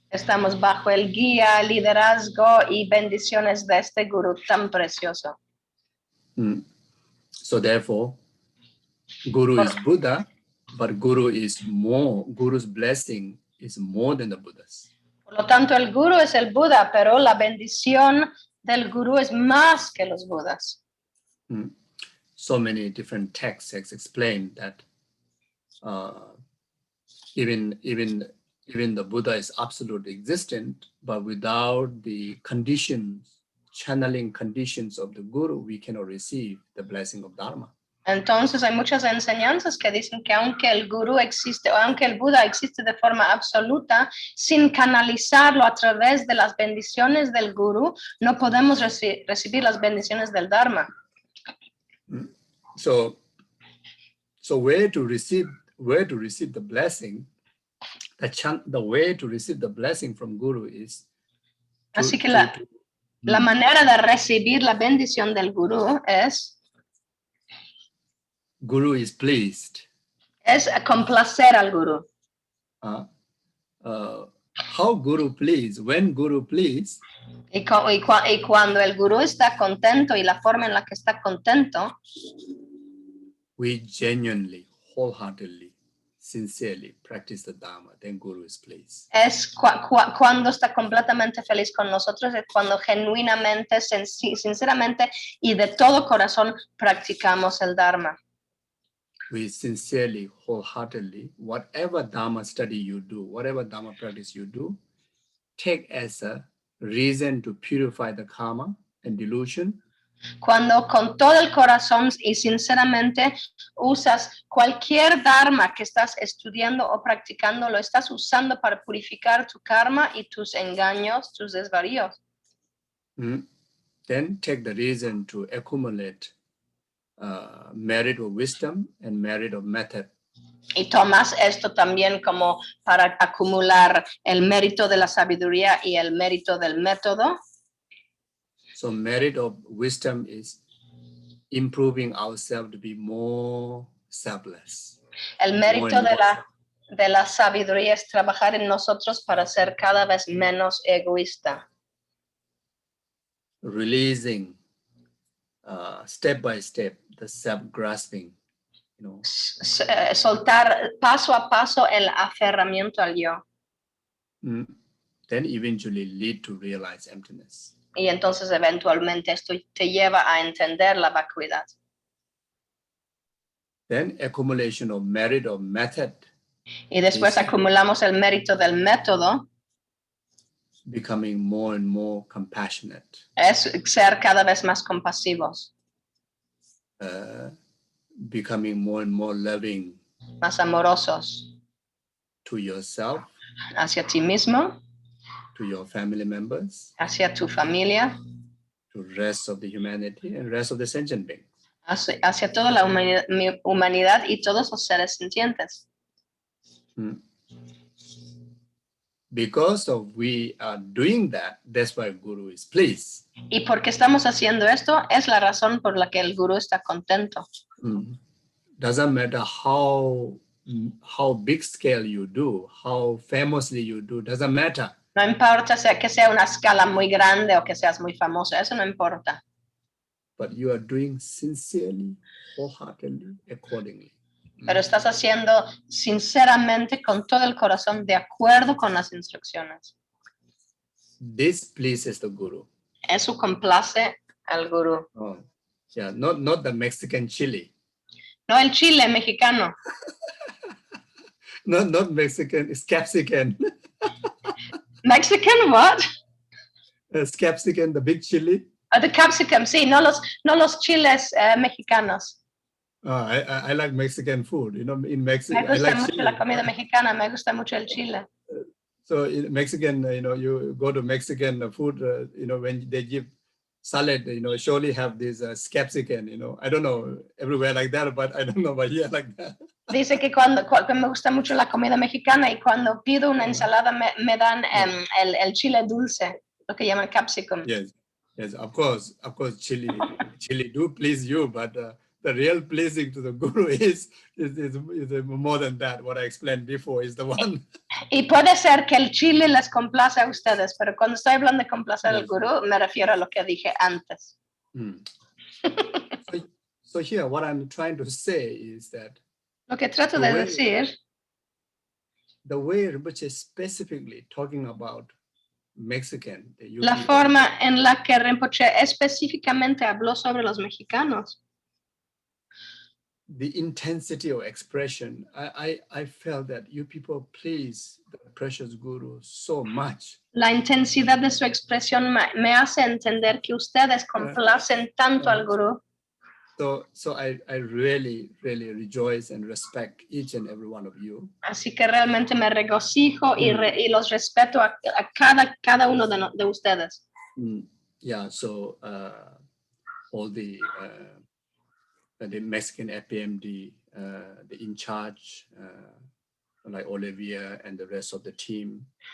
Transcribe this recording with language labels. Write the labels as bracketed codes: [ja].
[es] Estamos bajo el guía, liderazgo y bendiciones de este gurú tan precioso. [en] So therefore, Guru is Buddha, but Guru's blessing is more than the Buddha's. [es] Por lo tanto, el gurú es el Buda, pero la bendición del gurú es más que los Budas. [en] So many different texts explain that even the Buddha is absolutely existent, but without the conditions, channeling conditions of the Guru, we cannot receive the blessing of Dharma. [es] Entonces hay muchas enseñanzas que dicen que aunque el gurú existe o aunque el Buda existe de forma absoluta, sin canalizarlo a través de las bendiciones del gurú, no podemos recibir las bendiciones del Dharma. [en] So where to receive the blessing, the way to receive the blessing from Guru is [es] así que la manera de recibir la bendición del gurú es [en] Guru is pleased. [es] Es complacer al gurú. [en] How Guru please? When Guru please? [es] Y cuando el gurú está contento y la forma en la que está contento, [en] we genuinely, wholeheartedly, sincerely practice the Dharma, then Guru is pleased. [es] Es cuando está completamente feliz con nosotros, es cuando genuinamente, sinceramente y de todo corazón practicamos el Dharma. [en] We sincerely, wholeheartedly, whatever Dharma study you do, whatever Dharma practice you do, take as a reason to purify the karma and delusion. [es] Cuando con todo el corazón y sinceramente usas cualquier Dharma que estás estudiando o practicando, lo estás usando para purificar tu karma y tus engaños, tus desvaríos. [en] Then take the reason to accumulate merit of wisdom and merit of method. [es] Y tomas esto también como para acumular el mérito de la sabiduría y el mérito del método. [en] So merit of wisdom is improving ourselves to be more selfless. [es] El mérito de la sabiduría es trabajar en nosotros para ser cada vez menos egoísta. [en] Releasing step by step the self-grasping, [es] soltar paso a paso el aferramiento al yo. [en] Then eventually lead to realize emptiness. [es] Y entonces eventualmente esto te lleva a entender la vacuidad. [en] Then accumulation of merit or method [es] Y después Sí. acumulamos el mérito del método, [en] becoming more and more compassionate, [es] es ser cada vez más compasivos, [en] becoming more and more loving [es] más amorosos [en] to yourself, [es] hacia ti mismo, [en] to your family members, [es] hacia tu familia, [en] to rest of the humanity and rest of the sentient beings. [es] hacia toda la humanidad y todos los seres sintientes. [en] Because of we are doing that, that's why Guru is pleased. [es] Y porque estamos haciendo esto, es la razón por la que el gurú está contento. [en] Doesn't matter how big scale you do, how famously you do, doesn't matter. [es] No importa que sea una escala muy grande o que seas muy famoso, eso no importa. [en] But you are doing sincerely, wholeheartedly, accordingly. [es] Pero estás haciendo sinceramente con todo el corazón de acuerdo con las instrucciones. [en] This pleases the Guru. [es] Eso complace al gurú. [en] Oh, yeah, not the Mexican chili. [es] No el chile mexicano. [en] Not Mexican, it's capsicum. Mexican what? It's capsicum, the big chili. [es] The capsicum, sí, no los chiles mexicanos. [en] I like Mexican food. You know, in Mexico, [es] Me [en] I [es] gusta [en] like [es] mucho [en] chili. [es] la comida mexicana, me gusta mucho el chile. [en] So in Mexican, you go to Mexican food, when they give salad, surely have this capsicum, I don't know everywhere like that, but I don't know about here like that. [es] Dice que cuando me gusta mucho la comida mexicana y cuando pido una ensalada me dan el chile dulce, lo que llaman capsicum. [en] Yes, of course, chili do please you, but the real pleasing to the Guru is more than that. What I explained before is the one. [es] Y puede ser que el chile les complace a ustedes, pero cuando estoy hablando de complacer al gurú, me refiero a lo que dije antes. [en] So here, what I'm trying to say is that [es] Lo que trato de decir, [en] the way Rinpoche is specifically talking about Mexican, [es] la forma en la que Rinpoche específicamente habló sobre los mexicanos, [en] the intensity of expression, I felt that you people please the precious Guru so much. [es] la intensidad de su expresión me hace entender que ustedes complacen tanto al gurú. [en] So I really, really rejoice and respect each and every one of you. [es] Así que realmente me regocijo y los respeto a cada uno de ustedes. [en] Yeah, so all the Mexican FPMT, the in charge, like Olivia and the rest of the team.